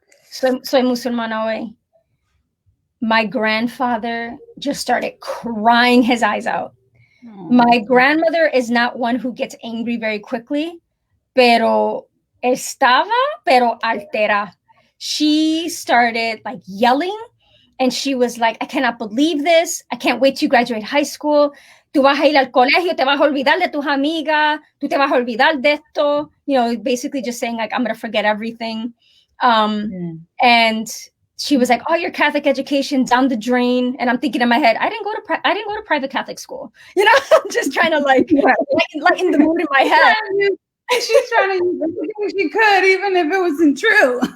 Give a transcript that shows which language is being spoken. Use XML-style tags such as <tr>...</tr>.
<es>Soy musulmana hoy.</es> <en>My grandfather just started crying his eyes out. My grandmother is not one who gets angry very quickly,</en> <es>pero altera.</es> <en>She started like yelling, and she was like, I cannot believe this. I can't wait to graduate high school.</en> <es>Tú vas a ir al colegio, te vas a olvidar de tus amigas, tú te vas a olvidar de esto.</es> <en>You know, basically just saying like, I'm going to forget everything. And she was like, oh, your Catholic education down the drain. And I'm thinking in my head, I didn't go to private Catholic school. You know, I'm just trying to like lighten the mood in my head. She's trying to use everything she could, even if it wasn't true.</en>